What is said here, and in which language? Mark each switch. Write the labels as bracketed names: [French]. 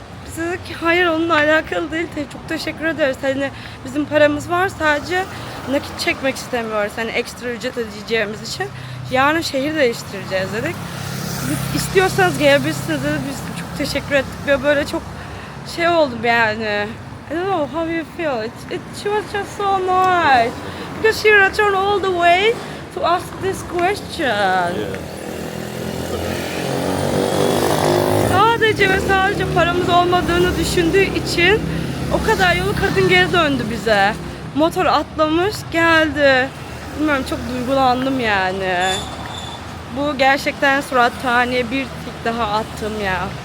[Turkish] Biz dedik ki hayır onunla alakalı değil. Çok teşekkür ederiz. Hani bizim paramız var sadece nakit çekmek istemiyoruz. Hani ekstra ücret ödeyeceğimiz için. Yarın şehir değiştireceğiz dedik. İstiyorsanız gelebilirsiniz dedi. Biz çok teşekkür ettik ve böyle çok şey oldum yani. [English] I don't know how you feel. She was just so nice. Because she returned all the way to ask this question. [Turkish] Sadece ve sadece paramız olmadığını düşündüğü için o kadar yolu kadın geri döndü bize. Motor atlamış geldi. Bilmiyorum çok duygulandım yani. Bu gerçekten Surat Thani'ye bir tik daha attım ya.